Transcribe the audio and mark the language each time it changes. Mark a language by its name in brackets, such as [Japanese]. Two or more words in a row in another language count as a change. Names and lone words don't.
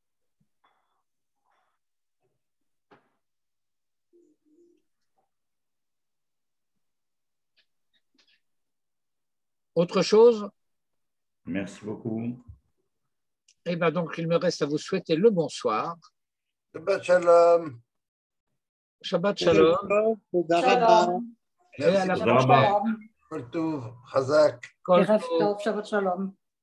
[French] Autre chose? Merci beaucoup. Eh bien, donc, il me reste à vous souhaiter le bonsoir. [Hebrew] שבת שלום. שבת שלום. Shalom. [French] Et à la prochaine. [Hebrew] כל טוב, חזק. ערב טוב, שבת שלום.